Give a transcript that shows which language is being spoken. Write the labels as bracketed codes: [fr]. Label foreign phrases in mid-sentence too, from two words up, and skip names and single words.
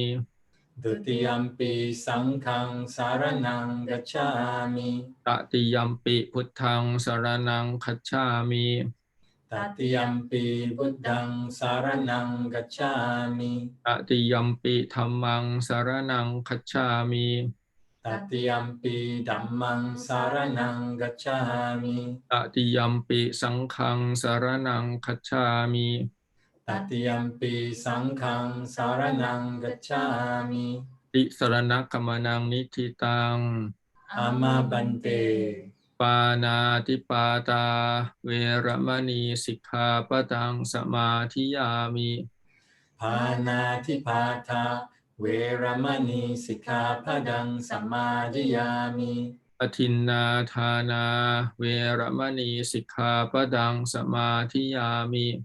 [pi] ดุติยัมปิสังฆังสารนังกัจฉามิ ตติยัมปิพุทธังสรณังคัจฉามิ ตติยัมปิพุทธังสารนังกัจฉามิ ตติยัมปิธัมมังสรณังคัจฉามิ Tatiyampi dhammang saranang gacchami. Tatiyampi sanghang saranang gacchami. Tatiyampi sanghang saranang gacchami. Ti sarana kamanang nititang. Amabante. ปานาติปาตาเวรมณีสิกขาปะทังสมาธิยามิ Panatipata Veramani Sikkhapadang Samadhiyami. อทินนาทานาเวรมณีสิกขาปะทังสมาธิยามิ